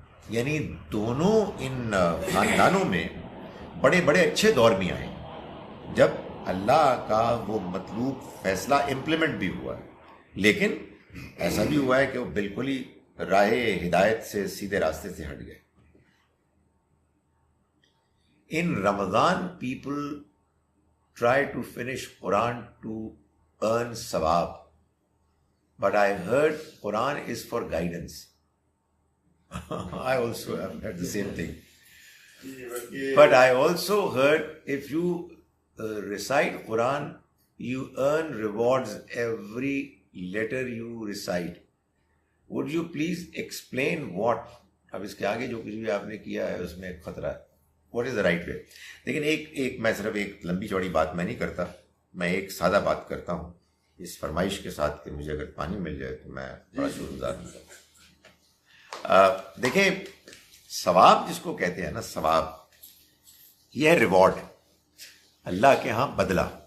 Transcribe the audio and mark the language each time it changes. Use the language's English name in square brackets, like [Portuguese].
[Urdu] یعنی دونوں ان خاندانوں میں بڑے بڑے اچھے دور بھی آئے جب اللہ کا وہ مطلوب فیصلہ امپلیمنٹ بھی ہوا ہے، لیکن ایسا بھی ہوا ہے کہ وہ بالکل ہی راہ ہدایت سے سیدھے راستے سے ہٹ گئے. [English] In Ramadan, people try to finish Quran to earn sawab. But I heard Quran is for guidance. I also have heard the same thing. But I also heard if you recite Quran, you earn rewards every letter you recite. Would you please explain what? [Urdu] اب اس کے آگے جو کچھ بھی آپ نے کیا ہے اس میں ایک خطرہ ہے. [English] What is the right way? [Urdu] لیکن ایک میں صرف ایک لمبی چوڑی بات میں نہیں کرتا، میں ایک سادہ بات کرتا ہوں اس فرمائش کے ساتھ کہ مجھے اگر پانی مل جائے تو میں بڑا شکر گزار ہوں. دیکھیں، ثواب جس کو کہتے ہیں نا، ثواب یہ ہے ریوارڈ، اللہ کے ہاں بدلہ.